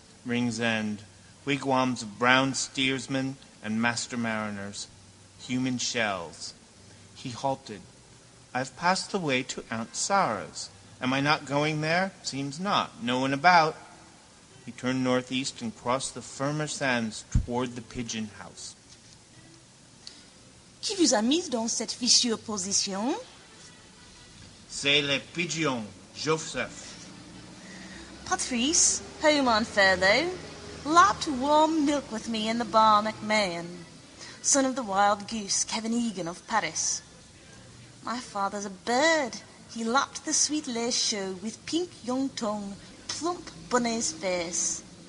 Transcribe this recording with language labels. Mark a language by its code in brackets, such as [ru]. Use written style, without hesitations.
[en] Ring's End, wigwams of brown steersmen and master mariners, human shells. He halted. I've passed the way to Aunt Sarah's. Am I not going there? Seems not. No one about. He turned northeast and crossed the firmer sands toward the pigeon house. [fr] Qui vous a mis dans cette fichue position? C'est le pigeon, Joseph. [en] Patrice, home on furlough, lapped warm milk with me in the bar McMahon, son of the wild goose Kevin Egan of Paris. My father's a bird. He lapped the sweet lace show with pink young tongue, plump bonet's face.